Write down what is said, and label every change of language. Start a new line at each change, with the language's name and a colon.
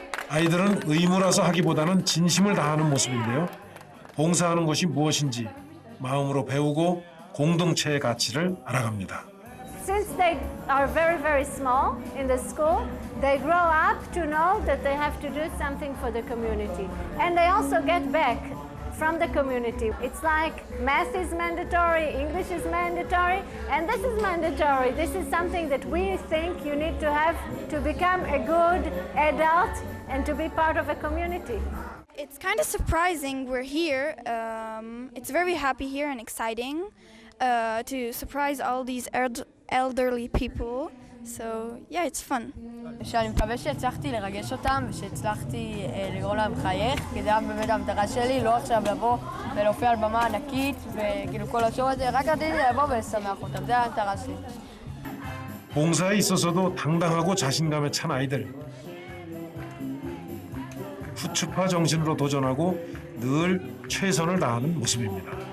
Korean: 아이들은 의무라서 하기보다는 진심을 다하는 모습인데요. 봉사하는 것이 무엇인지 마음으로 배우고 공동체의 가치를 알아갑니다.
English: Since they are very, very small in the school, they grow up to know that they have to do something for the community. And they also get back from the community. It's like math is mandatory, English is mandatory, and this is mandatory. This is something that we think you need to have to become a good adult and to be part of a community. It's kind of surprising we're here. It's very happy here and exciting to surprise all these elderly people. So yeah, it's fun.
Hebrew: שאני מקווה שהצלחתי לרגש אותם ושהצלחתי לגרום להם לחייך, כי זה היה באמת המטרה שלי, לא עכשיו לבוא ולהופיע על במה ענקית וכאילו כל השור הזה, רק רציתי לבוא ולשמח אותם, זה המטרה שלי.
Korean: 봉사에 있어서도 당당하고 자신감에 찬 아이들. 후추파 정신으로 도전하고 늘 최선을 다하는 모습입니다.